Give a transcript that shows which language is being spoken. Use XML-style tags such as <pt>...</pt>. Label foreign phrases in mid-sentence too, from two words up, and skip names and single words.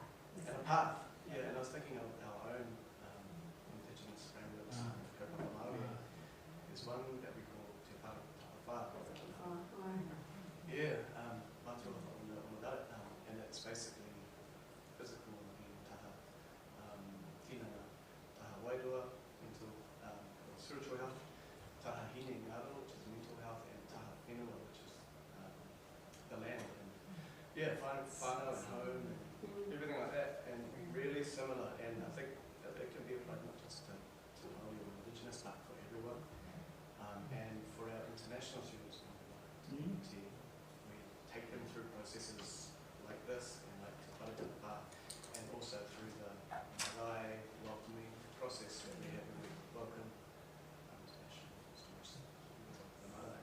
<en>And a path. Yeah, and I was thinking of our own Indigenous frameworks in Maori. There's one that we call Te Whāra. Yeah, and it's basically physical and</en> <mi>taha, tinana, taha wairua,</mi> <en>mental, spiritual health,</en> <mi>taha hine ngaro,</mi> <en>which is mental health, and</en> <mi>taha whenua,</mi> <en>which is the land. And yeah, whānau and home and everything like that, and really similar. And I think that it can be applied not just to Maori or Indigenous, but for everyone. And for our international students, we take them through processes like this, and like Te Wharetapa, and also through the marae welcoming process that we have when we welcome international students to the marae.</en>